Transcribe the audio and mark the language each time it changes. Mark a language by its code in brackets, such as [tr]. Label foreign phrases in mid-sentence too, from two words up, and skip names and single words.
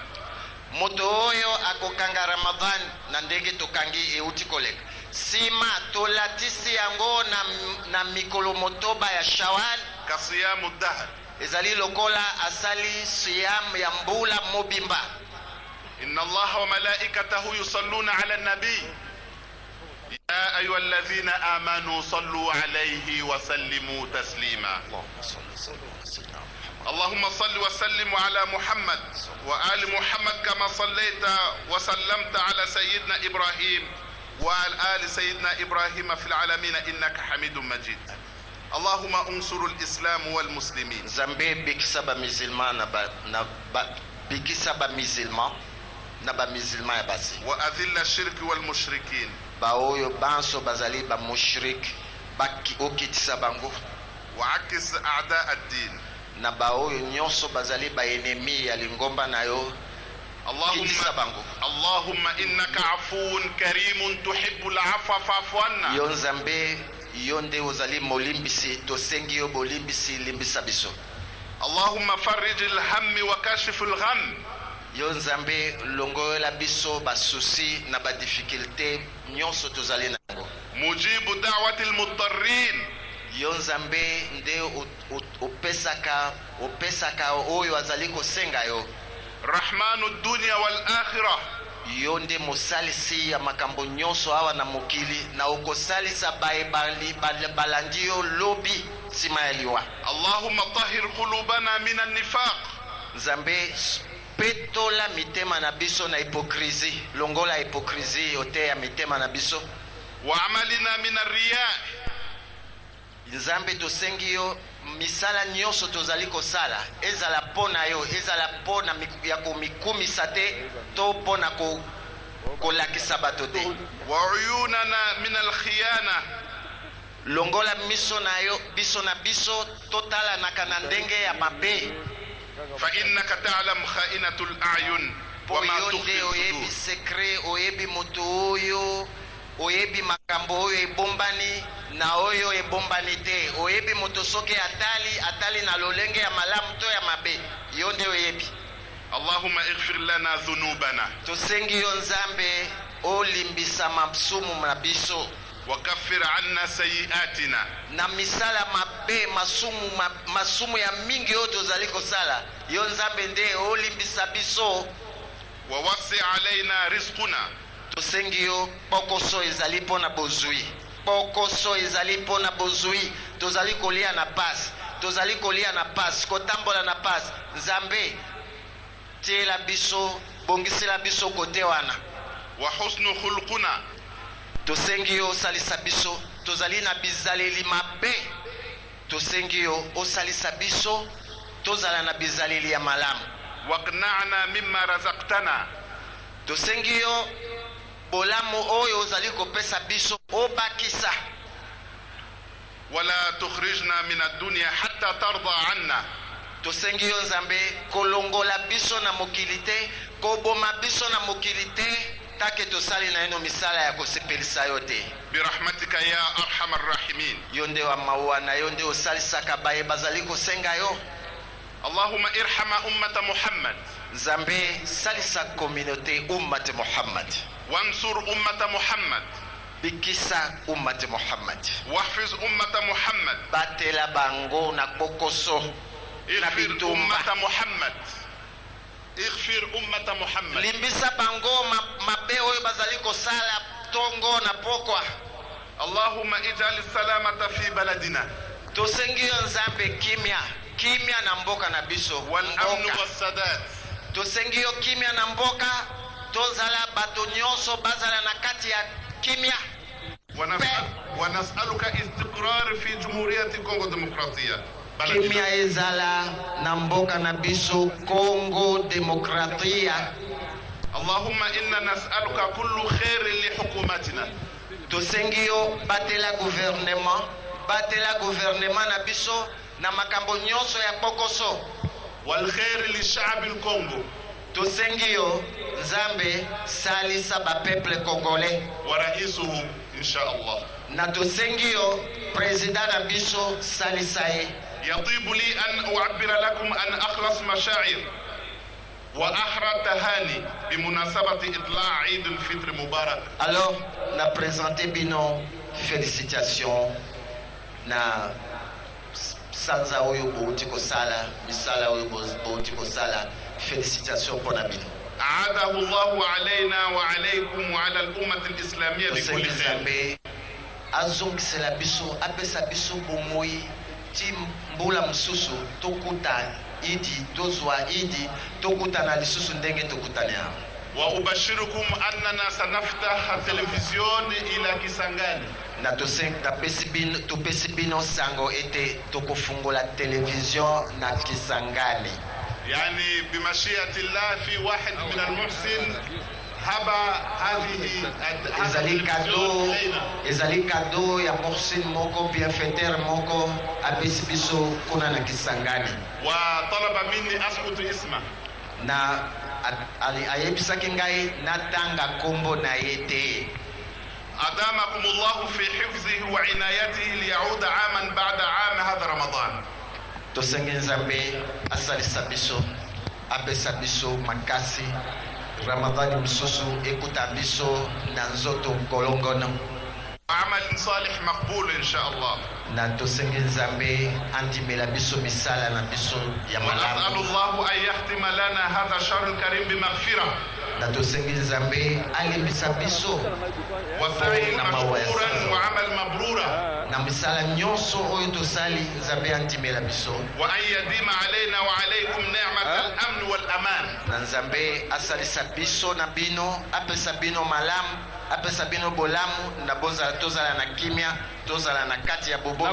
[ln] moto oyo akokanga Ramadan na ndenge tokangi euti koleka sima tolatisi yango na mikolo motoba ya Shawal [ar] كصيام الدهر. [ln] ezali lokola asali siyam ya mbula mobimba. [ar] إن الله وملائكته يصلون على النبي يا أيها الذين آمنوا صلوا عليه وسلموا تسليما. اللهم صل وسلم على محمد وآل محمد كما صليت وسلمت على سيدنا إبراهيم وعلى آل سيدنا إبراهيم في العالمين إنك حميد مجيد. اللهم انصر الإسلام والمسلمين. [ln] Nzambe bikisa ba musulman bikisa ba musulman na ba musulman ya basi. [ar] وأذل الشرك والمشركين. [ln] Ba oyo banso bazali ba mushrik baki okitisa bango. [ar] وعكس أعداء الدين. [ln] Na ba oyo nyonso bazali ba ennemi ya lingomba na yo. [ar] اللهم إنك عفو كريم تحب العفو فاعف عنا. [ln] Yo Nzambe yonde ozali molimbisi tosengi yo bolimbisi limbisa biso. [ar] اللهم فرج الهم وكاشف الغم. [ln] Yo Nzambe longola biso ba souci na ba difficulté nyonso tozali nango. [ar] مجيب دعوة المضطرين. [ln] Yo Nzambe nde opesaka oyo azali kosenga yo. [ar] رحمن الدنيا والآخرة. [ln] Yo nde mosalisi ya makambo nyonso awa na mokili na okosalisa balandi yo lobi nsima ya liwa. [ar] اللهم طهر قلوبنا من النفاق. [ln] Nzambe petola mitema na biso na hypocrisie longola hypocrisie ote ya mitema na biso. [ar] وعملنا من الرياء. [ln] Nzambe tosengi yo misala nyonso tozali kosala ezala pona yo ezala pona ya komikumisa te to pona kolakisa bato te. [ar] وعيوننا من الخيانة. [ln] Longola miso na yo biso na biso totala na kana ndenge ya mabe. [ar] فإنك تعلم خائنة الأعين وما تخفي [ln] oyebi [ar] الصدور. [ln] secret oyebi moto oyo oyebi makambo oyo ebombani na oyo ebombani te oyebi moto soki atali na lolenge ya malamu to ya mabe yo nde oyebi. [ar] اللهم اغفر لنا ذنوبنا [ln] Tosengi yo Nzambe olimbisa masumu na biso [ar] وكفر عنا سيئاتنا [ln] na misala mabe masumu ya mingi oyo tozali kosala yo Nzambe nde olimbisa biso. [ar] ووسع علينا رزقنا. [ln] Tosengi yo pokoso ezali pona bozui. Pokoso ezali pona bozui. Tozali kolia na pasi. Tozali kolia na pasi. Kotambola na pasi. Nzambe tiela biso bongisela biso kote wana. [ar] وحسن خلقنا. [ln] Tosengi yo osalisa biso. Tozali na bizaleli mabe. Tosengi yo osalisa biso. Tozala na bizaleli ya malamu. [ar] واقنعنا مما رزقتنا. [ln] Tosengi yo bolamu oyo ozali kopesa biso obakisa. [ar] ولا تخرجنا من الدنيا حتى ترضى عنا. [ln] Tosengi yo Nzambe kolongola biso na mokili te koboma biso na mokili te take tosali na eno misala ya kosepelisa yo te. [ar] برحمتك يا أرحم الراحمين. [ln] Yo nde wa maua na yo nde osalisaka baye bazali kosenga yo. [ar] اللهم ارحم أمة محمد. [ln] Nzambe salisa communauté ummat Muhammad. [ar] وانصر أمة محمد. [ln] bikisa ummat Muhammad. [ar] واحفظ أمة محمد. [ln] Batela bango na bokoso na [ar] اغفر [ln] bitumba. [ar] أمة محمد. اغفر أمة محمد. [ln] Limbisa bango mabe oyo bazali kosala tongo na pokwa. [ar] اللهم اجعل السلامة في بلدنا [ln] Tosengi yo Nzambe kimya na mboka na biso. [ar] والأمن [ln] Mboka. [ar] والسداد. [ln] Tosengi yo kimya na mboka, tozala bato nyonso bazala na kati ya kimya. [ar] ونسألك استقرار في جمهورية كونغو الديمقراطية بلدنا. [ln] Kimya ezala na mboka na biso Congo Demokratia. [ar] اللهم إنا نسألك كل خير لحكومتنا. [ln] Tosengi yo batela gouvernement na biso na makambo nyonso ya bokoso. [ar] والخير للشعب الكونغو. [ln] Tosengi yo Nzambe salisa ba [fr] peuple congolais. [ar] ورئيسه إن شاء الله. [ln] Na tosengi yo president na biso salisa ye. [ar] يطيب لي أن أعبر لكم أن أخلص مشاعر وأحرى تهاني بمناسبة إطلاع عيد الفطر مبارك. [ln] Alors, na présenté bino félicitations na sanza oyo bouti kosala, misala oyo bouti kosala, [fr] félicitations pour [ln] na bino. [ar] أعاده الله علينا وعليكم وعلى الأمة الإسلامية بكل خير. [ln] Nzambe azongisela biso, apesa biso bomoi ti mbula mususu tokuta idi tozwa idi tokuta na lisusu ndenge tokutani awa. [ar] وأبشركم أننا سنفتح التلفزيون إلى كيسانغاني. [ln] Na topesi bino sango ete tokofungola television na Kisangani. [ar] يعني بمشيئة الله في واحد من المحسن هبة هذه التلفزيون إلينا. [ln] ezali kado ya Mohsin moko bienfaiteur moko apesi biso kuna na Kisangani. [ar] وطلب مني أسكت اسمه. [ln] Na ayebisaki ngai natanga kombo na ye te. [ar] أدامكم الله في حفظه وعنايته ليعود عاما بعد عام هذا رمضان. [ln] Tosengi Nzambe asalisa biso, apesa biso makasi, Ramadani mususu ekuta biso na nzoto kolongono. [ar] عمل صالح مقبول إن شاء الله. [ln] Na tosengi Nzambe andimela biso misala na biso ya [ar] وأسأل [ln] malamu. [ar] الله أن يختم لنا هذا الشهر الكريم بمغفرة [ln] Na tosengi Nzambe alibisa biso [ar] وسعي [ln] na [ar] مشكورا وعمل مبرورا [ln] na misala nyonso oyo tosali Nzambe andimela biso. [ar] وأن يديم علينا وعليكم نعمة الأمن والأمان. [ln] Na Nzambe asalisa biso na bino, apesa bino malamu, apesa bino bolamu na tozala na kimya, tozala na kati ya bobo.